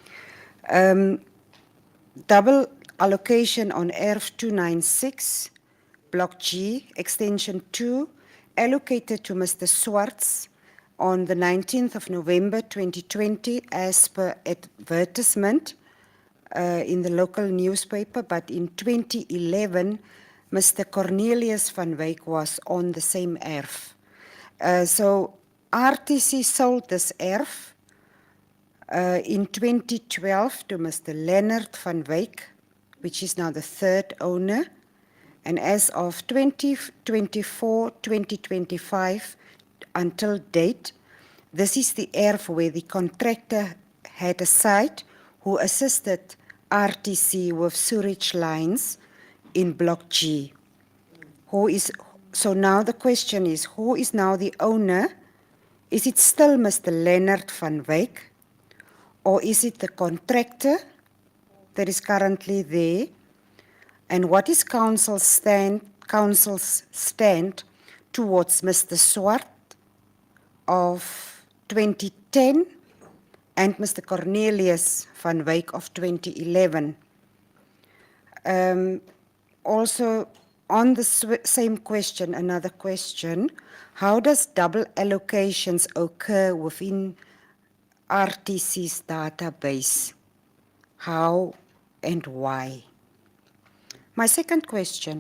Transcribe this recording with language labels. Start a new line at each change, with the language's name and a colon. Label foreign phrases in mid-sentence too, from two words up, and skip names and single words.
English: Double allocation on ERF 296, Block G, Extension 2, allocated to Mr. Swartz on the 19th of November 2020 as per advertisement in the local newspaper, but in 2011, Mr. Cornelius van Wyk was on the same ERF. So RTC sold this ERF in 2012 to Mr. Leonard van Wyk, which is now the third owner. And as of 2024-2025 until date, this is the ERF where the contractor had a site who assisted RTC with sewage lines in Block G. So now the question is, who is now the owner? Is it still Mr. Leonard van Wyk? Or is it the contractor that is currently there? And what is council's stand towards Mr. Swart of 2010 and Mr. Cornelius van Wyk of 2011? Also, on the same question, another question. How does double allocations occur within RTC's database? How and why? My second question.